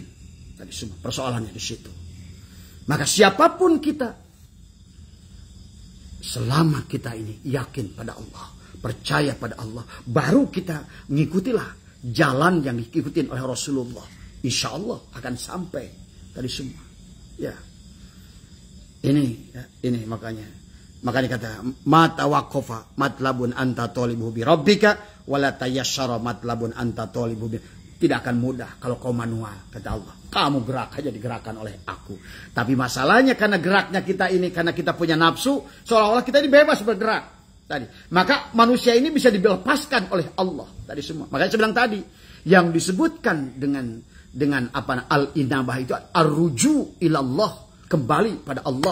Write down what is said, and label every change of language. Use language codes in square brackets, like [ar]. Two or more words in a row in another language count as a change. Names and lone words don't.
[id] Tadi semua persoalannya di situ. Maka siapapun kita, selama kita ini yakin pada Allah, percaya pada Allah, baru kita mengikutilah jalan yang diikuti oleh Rasulullah. [ar] إن شاء الله [id] akan sampai tadi semua. Ya, ini makanya kata [ar] ما توقف مطلب أنت طالبه بربك ولا تيسر مطلب أنت طالبه ب. [id] Tidak akan mudah kalau kau manual, kata Allah. Kamu gerak aja digerakkan oleh aku. Tapi masalahnya karena geraknya kita ini, karena kita punya nafsu, seolah-olah kita ini bebas bergerak. Tadi. Maka manusia ini bisa dilepaskan oleh Allah. Tadi semua. Makanya saya bilang tadi, yang disebutkan dengan apa al-inabah itu [ar] الرجوع إلى الله, [id] kembali pada Allah.